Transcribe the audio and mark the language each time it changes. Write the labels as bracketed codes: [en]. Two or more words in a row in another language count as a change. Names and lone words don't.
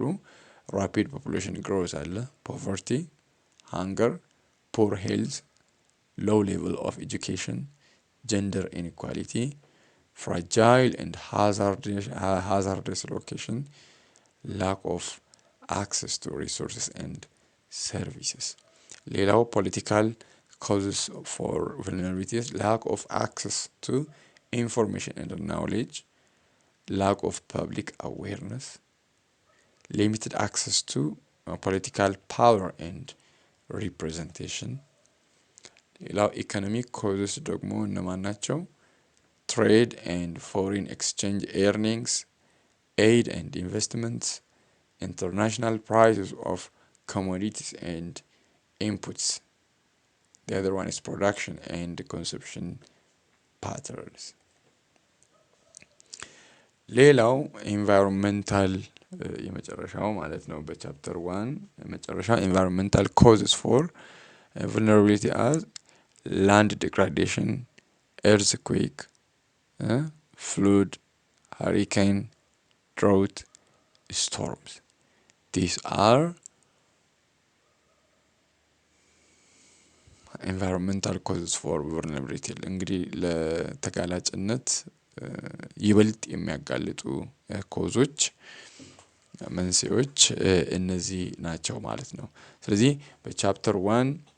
[en] rapid population growth አለ፣ poverty, hunger, poor health, low level of education፣ gender inequality, fragile and hazardous location, lack of access to resources and services። ሌላው ፖለቲካል causes for vulnerabilities: lack of access to information and knowledge, lack of public awareness, limited access to political power and representation. [am] ሌላው [en] economic causes [am] ደግሞ እነማን ናቸው? [en] trade and foreign exchange earnings, aid and investments, international prices of commodities and inputs. The other one is production and consumption patterns. [am] ሌላው ኢንቫይሮንመንታል የመጨረሻው ማለት ነው። በቻፕተር 1 የመጨረሻ [en] ኢንቫይሮንመንታል causes for vulnerability as land degradation, earthquake, flood, hurricane, drought, storms. These are environmental causes for vulnerability። [am] እንግዲህ ለተጋላጭነት ይበልጥ የሚያጋልጡ ኮዞች መንስኤዎች እነዚህ ናቸው ማለት ነው። ስለዚህ በቻፕተር 1